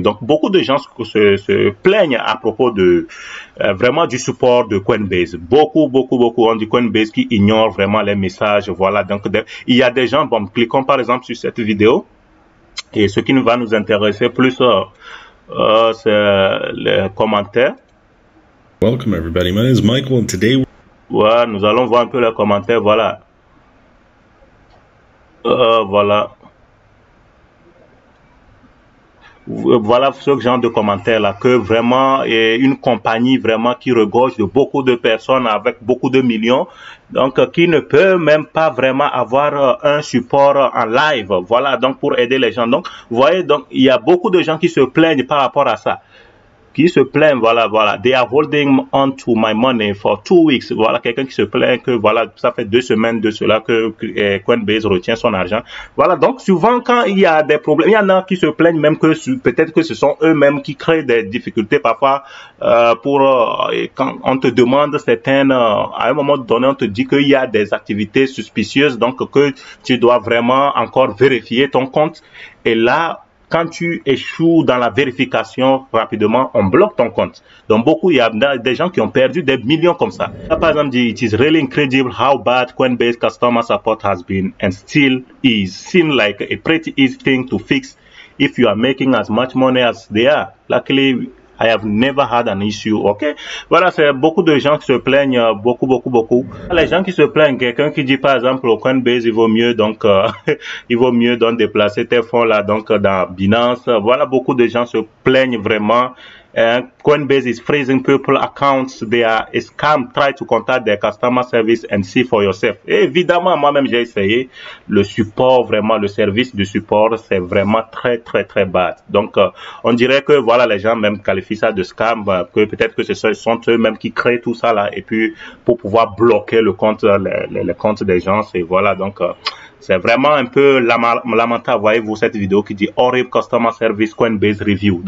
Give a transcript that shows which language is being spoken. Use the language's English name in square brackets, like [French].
[French] Donc, beaucoup de gens se plaignent à propos de vraiment du support de Coinbase. Beaucoup ont dit Coinbase qui ignore vraiment les messages. Voilà, donc il y a des gens, bon, cliquons par exemple sur cette vidéo. Et ce qui va nous intéresser plus, c'est les commentaires. [English] Welcome everybody, my name is Michael and today... [French] Ouais, nous allons voir un peu les commentaires, voilà. Voilà. Voilà ce genre de commentaires là, que vraiment une compagnie vraiment qui regorge de beaucoup de personnes avec beaucoup de millions, donc qui ne peut même pas vraiment avoir un support en live, voilà, donc pour aider les gens. Donc vous voyez, donc il y a beaucoup de gens qui se plaignent par rapport à ça, qui se plaignent, voilà, [English] they are holding on to my money for 2 weeks. [French] Voilà, quelqu'un qui se plaint que, voilà, ça fait 2 semaines de cela que Coinbase retient son argent. Voilà, donc souvent quand il y a des problèmes, il y en a qui se plaignent même que peut-être que ce sont eux-mêmes qui créent des difficultés parfois quand on te demande certaines, à un moment donné, on te dit qu'il y a des activités suspicieuses, donc que tu dois vraiment encore vérifier ton compte. Et là, quand tu échoues dans la vérification rapidement, on bloque ton compte. Donc il y a des gens qui ont perdu des millions comme ça. Là, par exemple, dit, [English] it is really incredible how bad Coinbase customer support has been and still is. Seems like a pretty easy thing to fix if you are making as much money as they are. Luckily, I have never had an issue, ok? [French] Voilà, c'est beaucoup de gens qui se plaignent, beaucoup. Les gens qui se plaignent, quelqu'un qui dit par exemple au Coinbase, il vaut mieux donc, il vaut mieux donc déplacer tes fonds là, donc dans Binance. Voilà, beaucoup de gens se plaignent vraiment. [English] Coinbase is freezing people accounts. They are a scam. Try to contact their customer service and see for yourself. [French] Et évidemment, moi-même, j'ai essayé. Le support, vraiment, le service de support, c'est vraiment très bad. Donc, on dirait que, voilà, les gens même qualifient ça de scam, que peut-être que ce sont eux-mêmes qui créent tout ça là, et puis, pour pouvoir bloquer le compte, les comptes des gens, c'est, voilà, donc, c'est vraiment un peu lamentable, voyez-vous, cette vidéo qui dit [English] horrible customer service Coinbase review.